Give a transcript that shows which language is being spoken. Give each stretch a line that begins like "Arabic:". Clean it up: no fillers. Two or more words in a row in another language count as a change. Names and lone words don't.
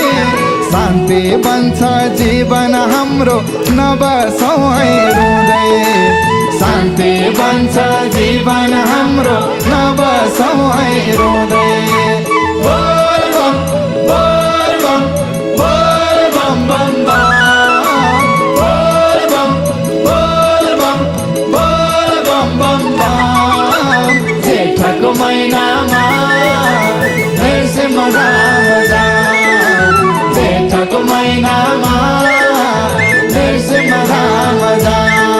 Nepali: शान्ति बन्छ जीवन हाम्रो नबसौँ है रुँदै, शान्ति बन्छ जीवन हाम्रो नबसौँ है रुँदै।
Hindi: बोल बम बोल बम बोल बम बम बम, बोल बम बोल बम बोल बम बम बम।
Nepali: जेठको महिनामा नृसिंहधाम जाऊँ, जेठको महिनामा नृसिंहधाम जाऊँ।